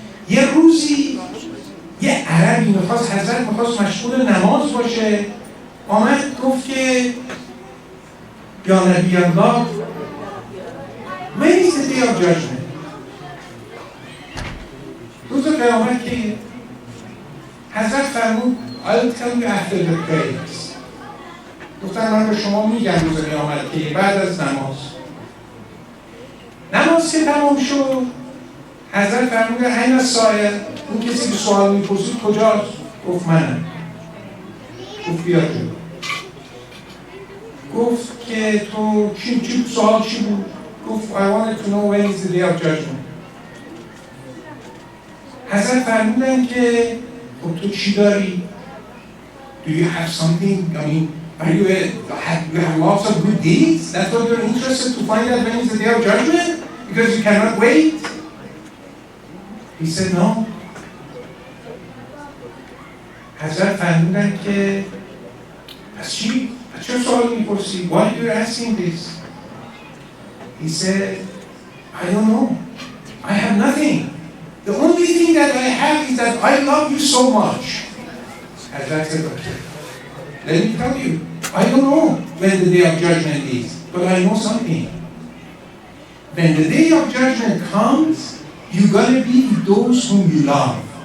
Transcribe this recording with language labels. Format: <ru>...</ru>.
<fa>یه روزی یه عربی میخواست، حضرت میخواست مشغول نماز باشه، آمد گفت که</fa> <ar>یا نبی الله</ar> <en>when is the day of judgment؟</en> <fa>روز قیامت کیه؟ حضرت فرمود</fa> <en>I'll tell you after the prayers.</en> <fa>گفتن من به شما میگم روز قیامت کیه بعد از نماز که تمام شد، حضرت فرمود این سایه، اون کسی که سوال میپرسید کجاست؟ گفت منم. گفت بیا جلو. گفت که تو چی سوال چی بود؟ گفت</fa> <en>I wanted to know when is the day of judgment.</en> <fa>حضرت فرمودن که خب تو چی داری؟</fa> <en>Do you have something? I mean, you have lots of good deeds? That's what you're interested to find out when is the day of judgment? Because you cannot wait? He said no.</en> <fa>حضرت فرمودن که پس چی؟ پس چرا سوال میپرسی؟</fa> <en>Why are you asking this? He said, I don't know. I have nothing. The only thing that I have is that I love you so much. Hazrat said, okay. Let me tell you, I don't know when the day of judgment is, but I know something. When the day of judgment comes, you're going to be with those whom you love.</en>